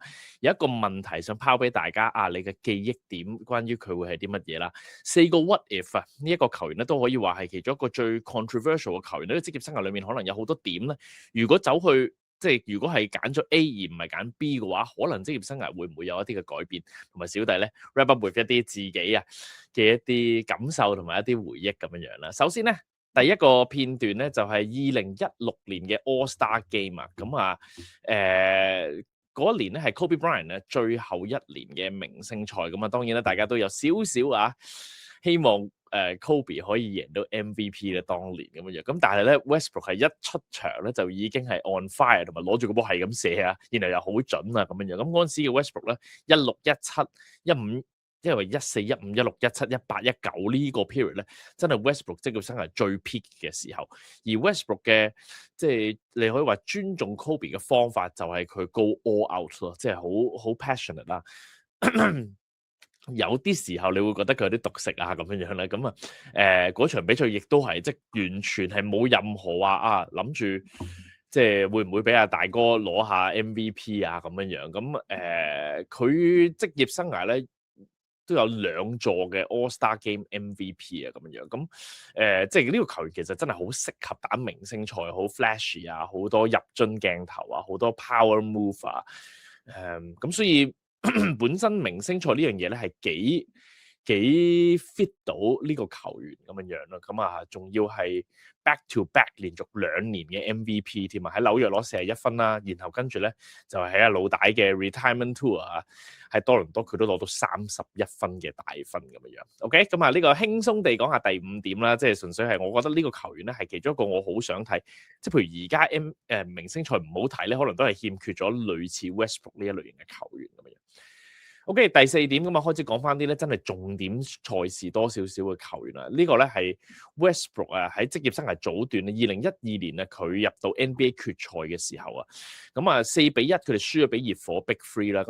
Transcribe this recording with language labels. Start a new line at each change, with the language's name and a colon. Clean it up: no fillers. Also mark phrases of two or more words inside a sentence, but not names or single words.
Cantonese: 有一個問題想拋俾大家啊，你嘅記憶點關於佢會係啲乜嘢啦？4個
English: What if
Cantonese: 啊，呢一個球員咧都可以話係其中一個最 controversial 嘅球員。呢個職業生涯裏面可能有好多點咧，如果走去即係如果係揀咗 A 而唔係揀 B 嘅話，可能職業生涯會唔會有一啲嘅改變？同埋小弟咧
English: wrap up with
Cantonese: 一啲自己啊嘅一啲感受同埋一啲回憶咁樣樣啦。首先咧，第一個片段咧就係2016年嘅 All Star Game 啊，咁啊嗰一年咧係 Kobe Bryant 咧最後一年嘅明星賽，咁啊當然咧大家都有少少啊希望。Kobe 可以贏到 MVP 咧，當年咁樣樣，咁但係咧 Westbrook 係一出場咧就已經係
English: on fire，
Cantonese: 同埋攞住個波係咁射啊，然後又好準啊咁樣樣。咁嗰陣時嘅 Westbrook 咧16、17、15，因為14、15、16、17、18、19呢個 period 咧，真係 Westbrook 職業生涯最 peak 嘅時候。而 Westbrook 嘅即係你可以話尊重 Kobe 嘅方法就係佢
English: go all out
Cantonese: 咯，即係好 passionate 啦。有啲時候你會覺得佢有啲獨食啊咁樣樣咧，咁啊嗰場比賽亦都係即係完全係冇任何話啊諗住即係會唔會俾阿大哥攞下 MVP 啊咁樣樣，咁佢職業生涯咧都有2座嘅 All Star Game MVP 啊咁樣樣，咁即係呢個球員其實真係好適合打明星賽，好 flashy 啊，好多入樽鏡頭啊，好多
English: power move
Cantonese: 啊，咁所以。本身明星賽呢樣嘢咧係幾 fit 到呢個球員咁樣樣咯，咁啊仲要係
English: back to back
Cantonese: 連續2年嘅 MVP 添啊，喺紐約攞41分啦，然後跟住咧就係喺阿老大嘅
English: retirement tour
Cantonese: 啊，喺多倫多佢都攞到31分嘅大分咁樣樣。OK，咁啊呢個輕鬆地講下第 5點啦，即係純粹係我覺得呢個球員咧係其中一個我好想睇，即係譬如而家明星賽唔好睇咧，可能都係欠缺咗類似 Westbrook 呢一類型嘅球員咁樣。OK，第4點咁啊，開始講翻啲咧真係重點賽事多少少嘅球員啦。呢個咧係 Westbrook 啊喺職業生涯早段2012年啊佢入到 NBA 決賽嘅時候啊，咁啊4-1佢哋輸咗俾熱火 Big Three 啦。